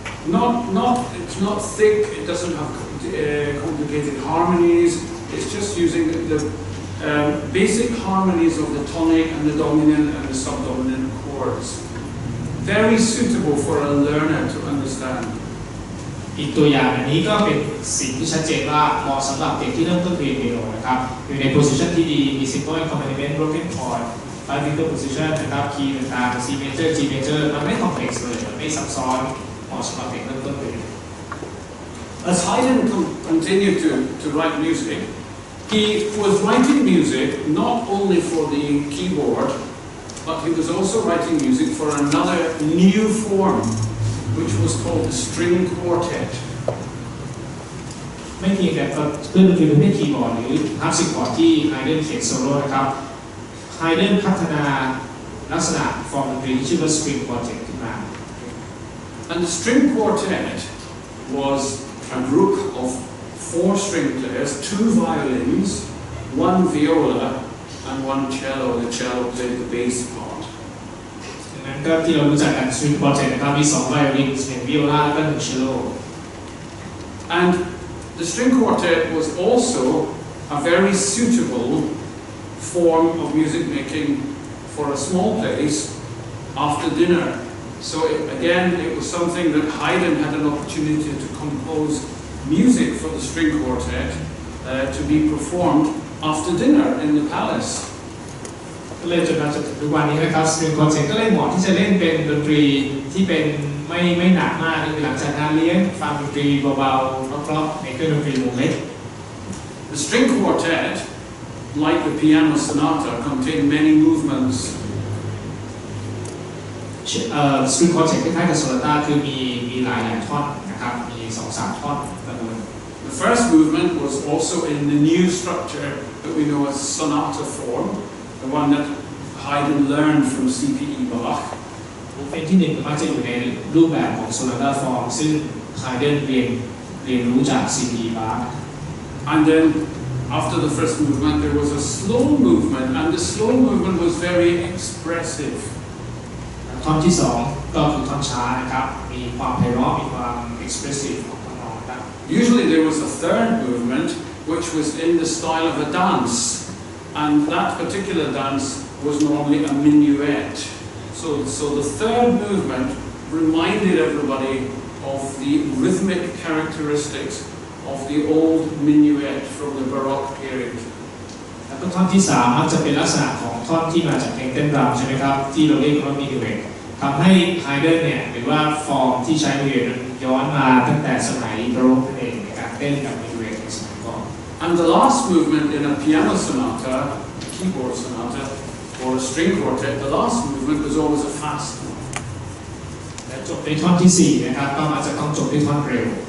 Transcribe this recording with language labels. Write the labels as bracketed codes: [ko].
[en] It's not thick. It doesn't have complicated harmonies. It's just using the basic harmonies of the tonic and the dominant and the subdominant chords. Very suitable for a learner to understand. [th] อีกตัวอย่างอันนี้ก็เป็นสิ่งที่ชัดเจนว่าเหมาะสำหรับเด็กที่เริ่มต้นเรียนเปียโนนะครับอยู่ในโพสิชันที่ดีมี [en] simple accompaniment broken chord five-finger position [th] นะครับคีย์ต่างๆ C major G major มันไม่คอมเพล็กซ์เลยมันไม่ซับซ้อนเหมาะสำหรับเด็กเริ่มต้นเรียน [en] As Haydn continued to write music, he was writing music not only for the keyboard, but he was also writing music for another new form.Which was called the string quartet. [th] ไม่เพียงแต่เพื่อนดนตรีประเภทคีย์บอร์ดหรือฮาร์ปซิคอร์ดที่ไฮเดนเขียนโซโล่นะครับไฮเดนพัฒนาลักษณะฟอร์มดนตรีที่ชื่อว่า string quartet ขึ้นมา [en] And the string quartet was a group of 4 string players, 2 violins, 1 viola, and 1 cello. The cello played the bass part. [th] นั้นก็ที่เรารู้จักกัน string quartet นะครับมี2 violin 1 viola และ1 cello [en] and the string quartet was also a very suitable form of music making for a small place after dinner. So it was something that Haydn had an opportunity to compose music for the string quartet to be performed after dinner in the palace. [th] ก็เลยจนมาจนถึงทุกวันนี้นะครับ string quartet ก็เลยเหมาะที่จะเล่นเป็นดนตรีที่เป็นไม่หนักมากคือหลังจากงานเลี้ยงฟังดนตรีเบาๆเพราะๆในเครื่องดนตรีวงเล็ก [en] The string quartet, like the piano sonata, contained many movements. [th] string quartet คล้ายๆกับ sonata คือมีหลายท่อนนะครับมี 2-3 ท่อนประมาณ [en] The first movement was also in the new structure that we know as sonata form.The one that Haydn learned from C.P.E. Bach. [th] เป็นที่1มักจะอยู่ในรูปแบบของ sonata form ซึ่ง Haydn เรียนรู้จาก C.P.E. Bach. [en] And then after the first movement there was a slow movement, and the slow movement was very expressive. [th] ท่อนที่2ก็คือท่อนช้านะครับมีความไพเราะมีความ expressive ของท่อนร้องครับ [en] Usually there was a third movement which was in the style of a dance.And that particular dance was normally a minuet. So the third movement reminded everybody of the rhythmic characteristics of the old minuet from the Baroque period. [th] แล้วก็ท่อนที่3มักจะเป็นลักษณะของท่อนที่มาจากเพลงเต้นรำใช่ไหมครับที่เราเรียกว่า minuet ทำให้ไฮเดนเนี่ยหรือว่าฟอร์มที่ใช้ minuet ย้อนมาตั้งแต่สมัย Baroque นั่นเองในการเต้นกับ minuet ในสมัยก่อน [en] And the last movement in a piano sonata.Keyboard sonata or a string quartet, the last movement was always a fast one. [th] และจบในท่อนที่4นะครับก็อาจจะต้องจบด้วยท่อนเร็ว